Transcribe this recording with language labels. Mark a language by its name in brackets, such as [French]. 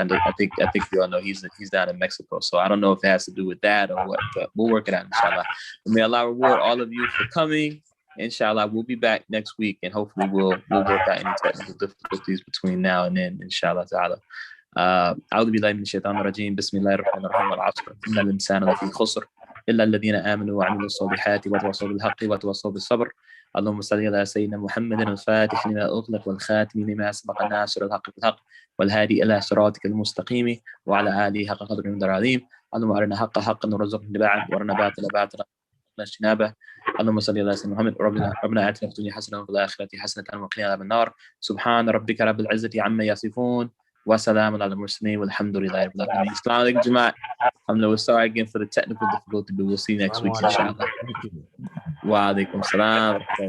[English] And I think you all know he's down in Mexico. So I don't know if it has to do with that or what, but we'll work it out, inshallah. And may Allah reward all of you for coming. Inshallah, we'll be back next week and hopefully we'll work out any technical difficulties between now and then, inshallah ta'ala. [Arabic] أعوذ بالله من الشيطان الرجيم بسم الله الرحمن الرحيم والعصر إن الإنسان لفي خسر إلا الذين آمنوا وعملوا الصالحات وتواصوا بالحق وتواصوا بالصبر اللهم صل على سيدنا محمد الفاتح لما أغلق والخاتم لما سبق ناصر الحق بالحق والهادي إلى صراطك المستقيم وعلى آله حق قدر من العظيم اللهم أرنا حق حقا وارزقنا اتباعه وارنا باطلا باطلا اجتنابه اللهم صل على سيدنا محمد ربنا آتنا في الدنيا حسنة وفي الآخرة حسنة وقنا عذاب النار سبحان ربك رب العزة عما يصفون وسلام على المرسلين والحمد لله رب العالمين. Assalamu alaikum, Jamaat. [English] We're sorry again for the technical difficulty, but we'll see you next week, inshallah. Wa alaikum salam.